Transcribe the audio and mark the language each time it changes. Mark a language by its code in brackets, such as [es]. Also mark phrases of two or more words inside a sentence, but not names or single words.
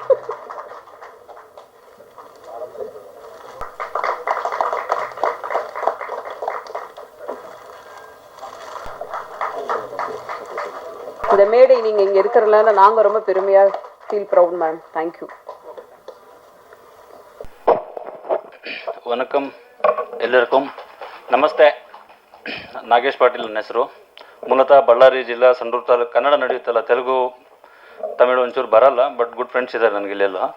[ta] இந்த மேடை நீங்க இங்க இருக்கிறதுனால நாங்க ரொம்ப பெருமையா [en] feel proud ma'am. [ta] தேங்க்யூ. [kn] ವಣಕಂ ಎಲ್ಲರಿಗೂ ನಮಸ್ತೆ. ನಾಗೇಶ್ ಪಾಟೀಲ್ ನನ್ನ ಹೆಸರು. ಮೂಲತಃ ಬಳ್ಳಾರಿ ಜಿಲ್ಲಾ ಸಂಡೂರು ತಾಲೂಕು. ಕನ್ನಡ ನಡೆಯುತ್ತಲ್ಲ, ತೆಲುಗು ತಮಿಳು ಒಂಚೂರು ಬರಲ್ಲ, [en] but good friends [kn] ಇದ್ದಾರೆ ನನಗೆ ಇಲ್ಲೆಲ್ಲ.